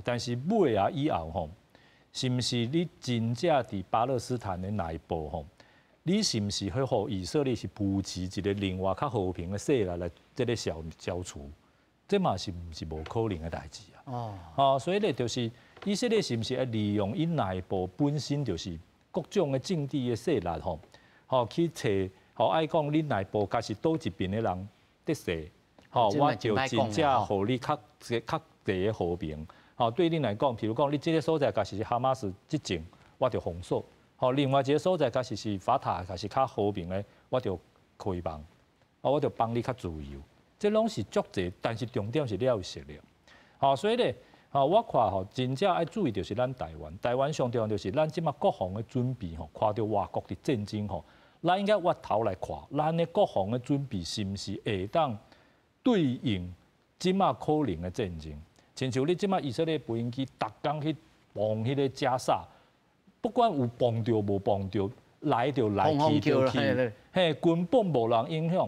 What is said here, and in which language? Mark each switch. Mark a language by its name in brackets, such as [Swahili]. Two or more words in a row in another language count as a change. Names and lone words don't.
[Min Nan Chinese] 但是尾啊以後吼，是毋是你真正佇巴勒斯坦的內部吼，你是毋是去互以色列是扶持一個另外較和平的勢力來這個消除？這嘛是毋是無可能嘅代志啊？所以咧就是以色列是毋是會利用伊內部本身就是各種嘅政治嘅勢力吼，去找愛講你內部家是倒一邊嘅人得勢，我就真正互你較大嘅和平。對你來講，譬如講你這個所在家是哈馬斯執政，我就封鎖；另外一個所在家是法塔，家是較和平嘅，我就開放，我就幫你較自由。這攏是足濟，但是重點是你要有實力。所以咧，我看真正要注意就是咱台灣上重要就是咱即馬國防嘅準備看到外國嘅戰爭咱應該回頭來看，咱嘅國防嘅準備是毋是會當對應即馬可能嘅戰爭？親像你即馬以色列無人機，逐工去放迄個加沙，不管有放着無放着，來就來去就去，根本無人影響。